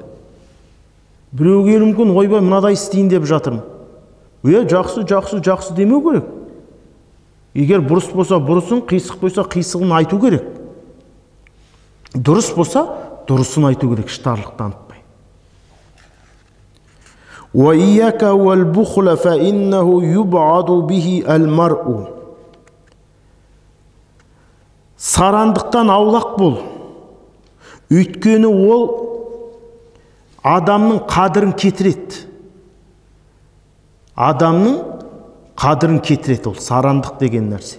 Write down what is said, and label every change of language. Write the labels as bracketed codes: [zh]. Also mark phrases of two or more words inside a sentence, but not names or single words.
[kk] Біреу келуі мүмкін, ойбай мынадай істейін деп жатырмын. Жақсы демеу керек. Егер бұрыс болса бұрысын, қисық болса қисығын айту керек. Дұрыс болса дұрысын айту керек, іштарлық танытпай. [ar] وإياك والبخل فإنه يعاب به المرء. [kk] Сарандықтан аулақ бол. Өйткені ол адамның қадірін кетіреді. Адамның қадірін кетіреді ол сарандық деген нәрсе.